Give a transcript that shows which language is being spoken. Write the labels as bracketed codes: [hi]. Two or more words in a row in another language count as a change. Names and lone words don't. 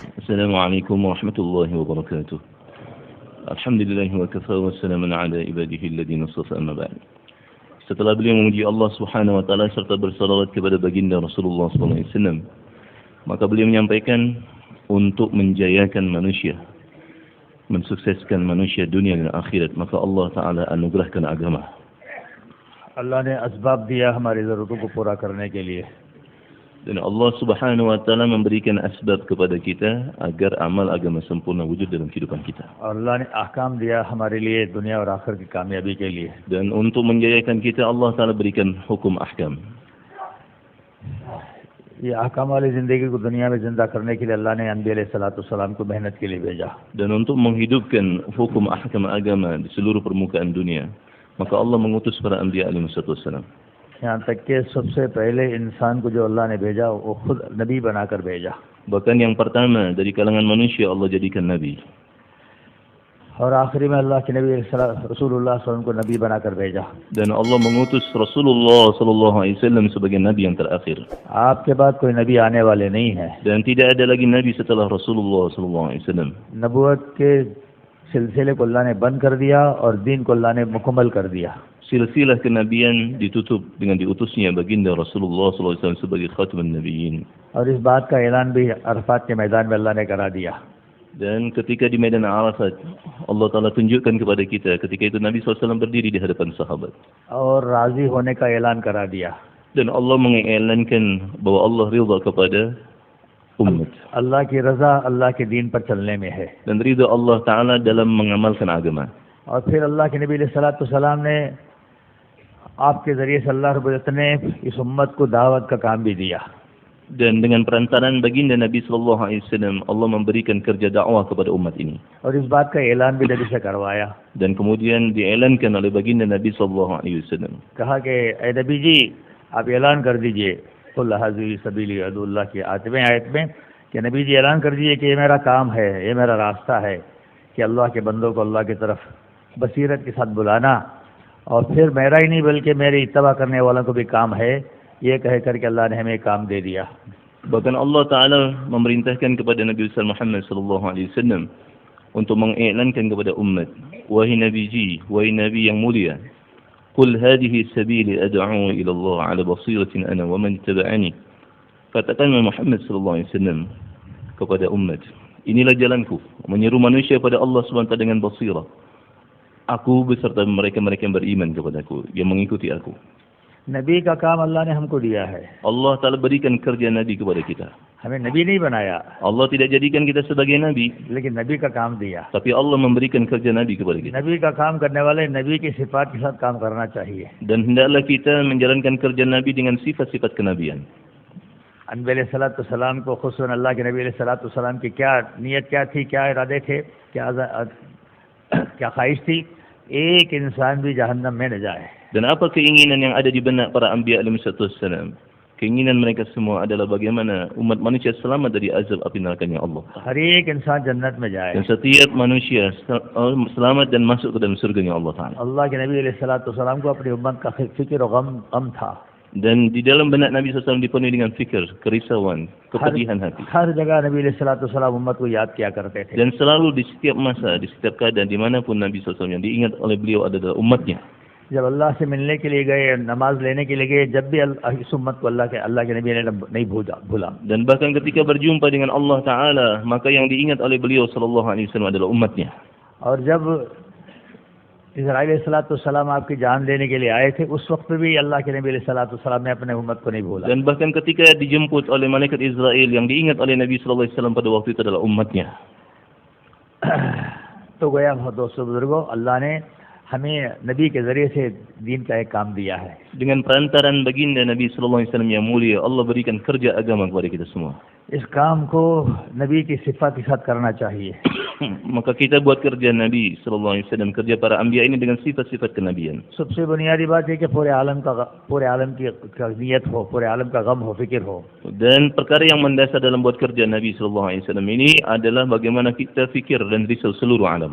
[ar] السلام عليكم ورحمة الله وبركاته. الحمد لله وكفى وسلام على عباده الذين اصطفى أما بعد. [id] Setelah beliau memuji Allah [ar] سبحانه وتعالى [id] serta bersalawat kepada baginda Rasulullah [ar] صلى الله عليه وسلم, [id] maka beliau menyampaikan untuk menjayakan manusia, mensukseskan manusia dunia dan akhirat, maka Allah taala anugerahkan agama. [hi] Allah ने असबाब दिया हमारी ज़रूरतों को पूरा करने के लिए. [id] Dan Allah [ar] سبحانه وتعالى [id] memberikan asbab kepada kita agar amal agama sempurna wujud dalam kehidupan kita. [hi] और अल्लाह ने अहकाम दिया हमारे लिए दुनिया और आखिर की कामयाबी के लिए. [id] Dan untuk menjayakan kita Allah taala berikan hukum ahkam. [hi] ये अहकाम वाली ज़िंदगी को दुनिया में ज़िंदा करने के लिए अल्लाह ने [ar] الأنبياء عليهم السلام [hi] को मेहनत के लिए भेजा. [id] Dan untuk menghidupkan hukum ahkam agama di seluruh permukaan dunia, maka Allah mengutus para [ar] الأنبياء عليهم السلام. [hi] यहाँ तक कि सबसे पहले इंसान को जो अल्लाह ने भेजा वो खुद नबी बनाकर भेजा. [id] Bahkan yang pertama dari kalangan manusia Allah jadikan nabi. [hi] और आखिरी में अल्लाह के नबी [ar] رسول الله صلى الله عليه وسلم [hi] को नबी बनाकर भेजा. [id] Dan Allah mengutus Rasulullah [ar] صلى الله عليه وسلم [id] sebagai nabi yang terakhir. [hi] आपके बाद कोई नबी आने वाले नहीं है. [id] Dan tidak ada lagi nabi setelah Rasulullah [ar] صلى الله عليه وسلم. [hi] नबूवत के सिलसिले को अल्लाह ने बंद कर दिया और दीन को अल्लाह ने मुकम्मल कर दिया. [id] Silsilah kenabian ditutup dengan diutusnya baginda Rasulullah [ar] صلى الله عليه وسلم [id] sebagai [ar] خاتم النبيين. [hi] और इस बात का ऐलान भी अरफात के मैदान में अल्लाह ने करा दिया. [id] Dan ketika di medan Arafat Allah Taala tunjukkan kepada kita ketika itu Nabi SAW berdiri di hadapan sahabat. [hi] और राजी होने का ऐलान करा दिया. [id] Dan Allah mengiklankan bahwa Allah ridha kepada umat. [hi] अल्लाह की रज़ा अल्लाह के दीन पर चलने में है. [id] Dan ridha Allah Taala dalam mengamalkan agama. [hi] और फिर अल्लाह के [ar] النبي عليه السلام [hi] ने आपके ज़रिए से [ar] الله رب العزة [hi] ने इस उम्मत को दावत का काम भी दिया. [id] Dan dengan perantaraan baginda Nabi [ar] صلى الله عليه وسلم [id] Allah memberikan kerja dakwah kepada umat ini. [hi] और इस बात का ऐलान भी नबी से करवाया. [id] Dan kemudian diiklankan oleh baginda Nabi [ar] صلى الله عليه وسلم. [hi] कहा कि ए नबी जी आप ऐलान कर दीजिए [ar] قل هذه سبيلي أدعو الله [hi] की आयत में कि नबी जी ऐलान कर दीजिए कि ये मेरा काम है, ये मेरा रास्ता है कि अल्लाह के बंदों को अल्लाह की तरफ बसीरत के साथ बुलाना और फिर मेरा ही नहीं बल्कि मेरे इत्तबा करने वालों को भी काम है. ये कह करके अल्लाह ने हमें काम दे दिया. [id] Bahkan Allah Ta'ala memerintahkan kepada Nabi besar Muhammad [ar] صلى الله عليه وسلم [id] untuk mengiklankan kepada umat, wahai Nabi ji, wahai Nabi yang mulia, [ar] قل هذه سبيلي أدعو إلى الله على بصيرة أنا ومن اتبعني. [id] Katakan Muhammad [ar] صلى الله عليه وسلم [id] kepada umat, inilah jalanku menyeru manusia pada Allah [ar] سبحانه وتعالى [id] dengan basirah. Aku beserta mereka-mereka yang beriman kepadaku, yang mengikuti aku. [hi] नबी का काम अल्लाह ने हमको दिया है. [id] Allah Ta'ala berikan kerja Nabi kepada kita. [hi] हमें नबी नहीं बनाया, [id] Allah tidak jadikan kita sebagai Nabi, [hi] लेकिन नबी का काम दिया. [id] tapi Allah memberikan kerja Nabi kepada kita. [hi] नबी का काम करने वाले नबी की सिफात के साथ काम करना चाहिए. [id] Dan hendaklah kita menjalankan kerja Nabi dengan sifat-sifat kenabian. [ar] الأنبياء عليهم السلام [hi] को खुसूसन अल्लाह के [ar] النبي عليه السلام [hi] की क्या नियत क्या थी, क्या इरादे थे, क्या ख्वाहिश थी? एक इंसान भी जहन्नम में न जाए. [id] Dan apa keinginan yang ada di benak para [ar] الأنبياء عليهم السلام? [id] Keinginan mereka semua adalah bagaimana umat manusia selamat dari azab api neraka-Nya Allah. [hi] हर एक इंसान जन्नत में जाए. [id] Dan setiap manusia selamat dan masuk ke dalam surga-Nya Allah Taala. [hi] अल्लाह के [ar] النبي عليه السلام [hi] को अपनी उम्मत का फिक्र और गम था. [id] Dan di dalam benak Nabi SAW dipenuhi dengan fikir, kerisauan, kepedihan hati. [hi] हर जगह [ar] النبي عليه السلام [hi] उम्मत को याद किया करते थे. [id] Dan selalu di setiap masa, di setiap keadaan, dimanapun Nabi SAW yang diingat oleh beliau adalah umatnya. [hi] जब अल्लाह से मिलने के लिए गए, नमाज लेने के लिए गए, जब भी इस उम्मत को अल्लाह के नबी ने नहीं भूला. [id] Dan bahkan ketika berjumpa dengan Allah Taala, maka yang diingat oleh beliau [ar] صلى الله عليه وسلم [id] adalah umatnya. [hi] और जब [ar] إسرائيل عليه السلام [hi] आपकी जान लेने के लिए आए थे, उस वक्त भी अल्लाह के [ar] النبي عليه السلام [hi] ने अपने उम्मत को नहीं भूला. [id] Dan bahkan ketika dijemput oleh malaikat Israel, yang diingat oleh Nabi [ar] صلى الله عليه وسلم [id] pada waktu itu adalah umatnya. [hi] तो गया दोस्तों बुजुर्गों, अल्लाह ने हमें नबी के ज़रिए से दीन का एक काम दिया है. [id] Dengan perantaran baginda Nabi [ar] صلى الله عليه وسلم [id] yang mulia, Allah berikan kerja agama kepada kita semua. [hi] इस काम को नबी की सिफात के साथ करना चाहिए. [id] Maka kita buat kerja Nabi [ar] صلى الله عليه وسلم, [id] kerja para anbiya ini dengan sifat-sifat kenabian. [hi] सबसे बुनियादी बात है कि पूरे आलम की नियत हो, पूरे आलम का गम हो, फिक्र हो. [id] Dan perkara yang mendasar dalam buat kerja Nabi [ar] صلى الله عليه وسلم [id] ini adalah bagaimana kita fikir dan risau seluruh alam.